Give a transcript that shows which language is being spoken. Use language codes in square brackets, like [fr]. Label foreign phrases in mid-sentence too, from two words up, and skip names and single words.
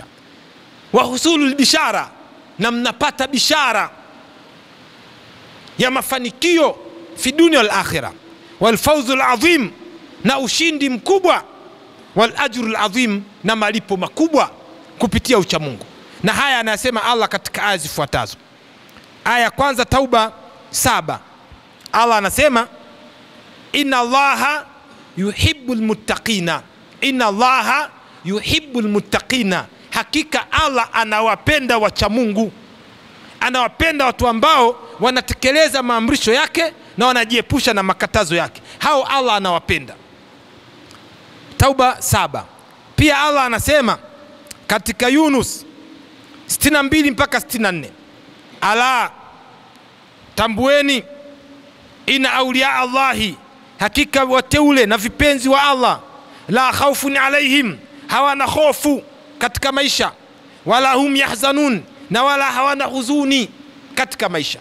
[ar] وحصول البشارة, [sw] na mnapata bishara ya mafanikio [ar] في الدنيا والآخرة. والفوز العظيم, [sw] na ushindi mkubwa. [ar] والأجر العظيم, [sw] na malipo makubwa kupitia uchamungu. Na haya anasema Allah katika aya zifuatazo. Aya kwanza, Tauba 7. Allah anasema, [ar] إن الله يحب المتقين، إن الله يحب المتقين, [sw] hakika Allah anawapenda wacha Mungu, anawapenda watu ambao wanatekeleza maamrisho yake na wanajiepusha na makatazo yake. Hao Allah anawapenda. Tauba 7. Pia Allah anasema katika Yunus 62 mpaka 64, ala tambueni, [ar] إن أولياء الله, [sw] hakika wateule na vipenzi wa Allah, [ar] لا خوف عليهم, [sw] hawana hofu katika maisha, [ar] ولا هم يحزنون, [sw] na wala hawana huzuni katika maisha.